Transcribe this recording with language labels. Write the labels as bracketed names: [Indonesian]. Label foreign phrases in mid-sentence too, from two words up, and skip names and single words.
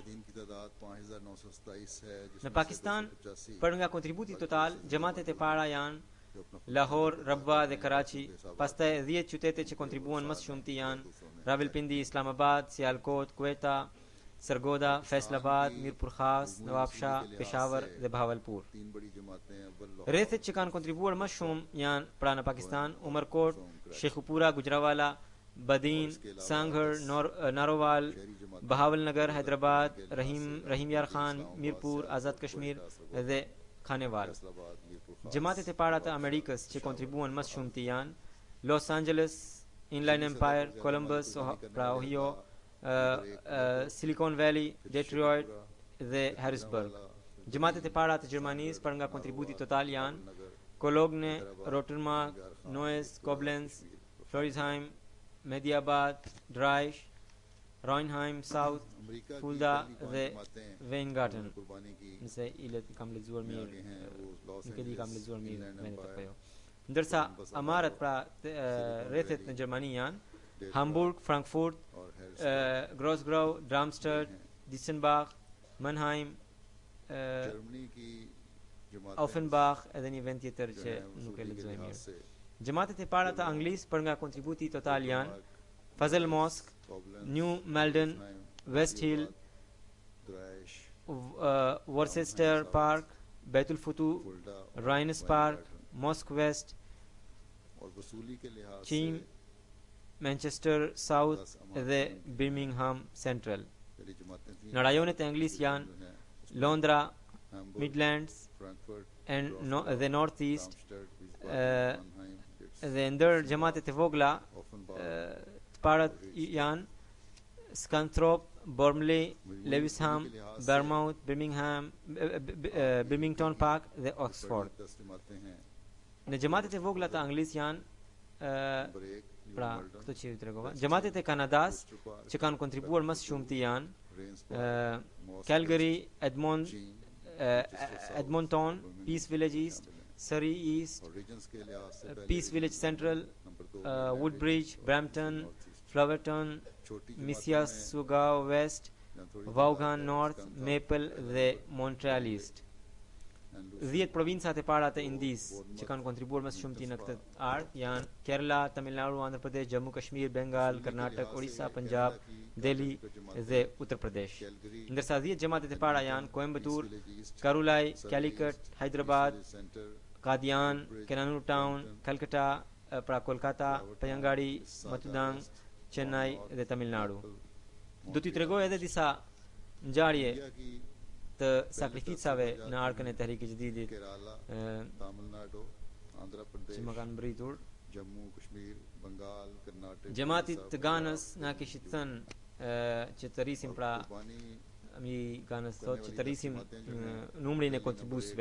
[Albanian] Në Pakistan, për nga kontributi total, xhamatet e para janë Lahore, Rabwa dhe Karachi, pastaj 10 qytete që kontribuan më shumti janë Rawalpindi, Islamabad, Sialkot, Quetta, Sargodha, Faisalabad, Mirpur Khas, Nawabshah, Peshawar dhe Bahawalpur. Rrethet që kanë kontribuar më shumë janë pra në Pakistan, Umarkot, Shekhupura, Gujranwala, Badin, Sangher, Narowal, Bahawalnagar, Hyderabad, Rahim Yar Khan, Mirpur, Azad Kashmir dhe Khanewal. Xhamatet e para të Amerikës që kontribuan më shumti janë Los Angeles, Inland Empire, Columbus, pra Ohio, Silicon Valley, Detroit dhe Harrisburg. Xhamatet e para të Gjermanisë për nga kontributi total janë Cologne, Rotterdam, Neuss, Koblenz, Florisheim, Mediabad, Dreieich, Rheinheim, South, Fulda dhe Weingarten. Nëse kam lexuar mirë, nuk e di kam lexuar mirë vendet apo jo. Ndërsa amarët pra rrethet në Gjermani janë Hamburg, Frankfurt, Grossgrau, Darmstadt, Disenbach, Mannheim, Offenbach edhe një vend tjetër që nuk e lexoj mirë. Xhamatet e para të Anglisë për nga kontributi total janë Fazel Mosque, New Malden, West Hill, Worcester Park, Baitul Futu, Rhines Park, Mosque West, Cheam, Manchester South dhe Birmingham Central. Në rajonet e Anglisë janë Londra, Midlands dhe North East, dhe ndër xhamatet e vogla të parat janë Scunthorpe, Bromley, Lewisham, Bournemouth, Birmingham Park dhe Oxford. Në xhamatet e vogla të Anglisë janë pra këto që ju tregova. Xhamatet e Kanadas që kanë kontribuar më shumti janë Calgary, Edmonton, Peace Village East, Surrey East, Peace Village Central, Woodbridge, Brampton, Flowerton, Mississauga West, Vaughan North, Maple dhe Montreal East. 10 provincat e para të Indisë që kanë kontribuar më së shumti në këtë art janë Kerala, Tamil Nadu, Andhra Pradesh, Jammu Kashmir, Bengal, Karnatak, Orissa, Punjab, Delhi dhe Uttar Pradesh. Ndërsa 10 xhamatet e para janë Coimbatore, Karulai, Calicut, Hyderabad, Qadian, Kannur Town, Calcutta, pra Kolkata, Payangari, Matudang, Chennai dhe Tamil Nadu. Do t'i tregoj edhe disa ngjarje të sakrificave në arkën e Tehrik-e Jadidit që më kanë mbritur. Gjematit të Ganës na kishit thënë që të rrisim, pra mi Ganës thot që të rrisim numrin e kontribuesve.